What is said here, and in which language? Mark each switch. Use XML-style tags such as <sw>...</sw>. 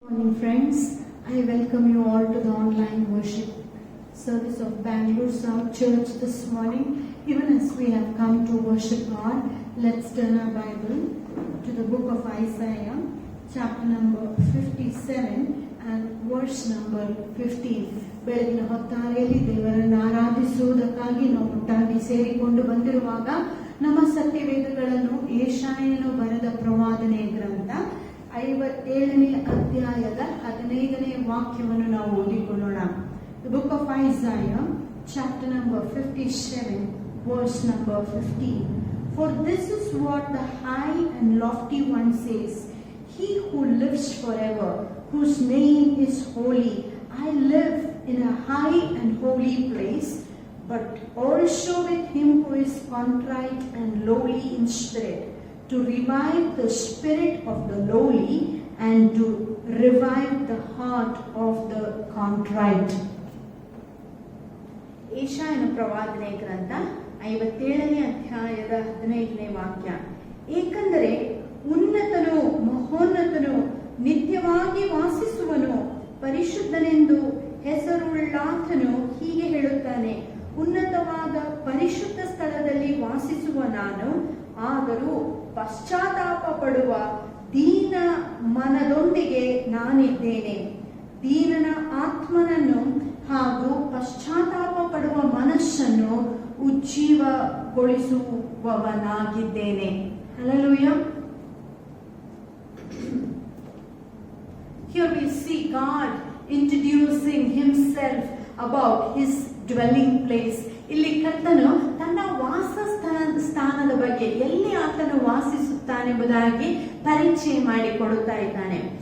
<en>Morning friends, I welcome you all to the online worship service of Bangalore South Church this morning. Even as we have come to worship God, let's turn our Bible to the book of Isaiah, chapter number 57 and verse number 15.</en> <kn>ಬೆಳಗಿನ ಹೊತ್ತಾರೆಯಲ್ಲಿ ದೇವರನ್ನು ಆರಾಧಿಸುವುದಕ್ಕಾಗಿ ನಾವು ಒಟ್ಟಾಗಿ ಸೇರಿಕೊಂಡು ಬಂದಿರುವಾಗ ನಮ್ಮ ಸತ್ಯವೇದಗಳನ್ನು ಯೆಶಾಯನು ಬರೆದ ಪ್ರವಾದನೆ ಗ್ರಂಥ 57ನೇ ಅಧ್ಯಾಯದ 15ನೇ ವಾಕ್ಯವನ್ನು ನಾವು ಓದಿಕೊಳ್ಳೋಣ.</kn> <en>The book of Isaiah, chapter number 57, verse number 15. For this is what the high and lofty one says, He who lives forever, whose name is holy. I live in a high and holy place, but also with him who is contrite and lowly in spirit, to revive the spirit of the lowly and to revive the heart of the contrite.</en> <kn>ಯೆಶಾಯನ ಪ್ರವಾದನೆ ಗ್ರಂಥ 57ನೇ ಅಧ್ಯಾಯದ 15ನೇ ವಾಕ್ಯ. ಏಕೆಂದರೆ ಉನ್ನತನು ಮಹೋನ್ನತನು ನಿತ್ಯವಾಗಿ ವಾಸಿಸುವನು, ಪರಿಶುದ್ಧನೆಂದು ಹೆಸರುಳ್ಳಾತನು ಹೀಗೆ ಹೇಳುತ್ತಾನೆ, ಉನ್ನತವಾದ ಪರಿಶುದ್ಧ ಸ್ಥಳದಲ್ಲಿ ವಾಸಿಸುವ ನಾನು, ಆದರೂ ಪಶ್ಚಾತ್ತಾಪ ಪಡುವ ದೀನ ಮನದೊಂದಿಗೆ ನಾನಿದ್ದೇನೆ. ದೀನನ ಆತ್ಮನನ್ನು ಹಾಗೂ ಪಶ್ಚಾತ್ತಾಪ ಪಡುವ ಮನಸ್ಸನ್ನು ಉಜ್ಜೀವಗೊಳಿಸುವವನಾಗಿದ್ದೇನೆ.</kn> <en>Hallelujah. Here we see God introducing himself about his dwelling place.</en> <kn>ಇಲ್ಲಿ ಕರ್ತನು ತನ್ನ ವಾಸಸ್ಥಾನದ ಬಗ್ಗೆ, ಎಲ್ಲಿ ಆತನು ವಾಸಿಸುತ್ತಾನೆಂಬುದಾಗಿ ಪರಿಚಯ ಮಾಡಿಕೊಡುತ್ತಾ ಇದ್ದಾನೆ.</kn>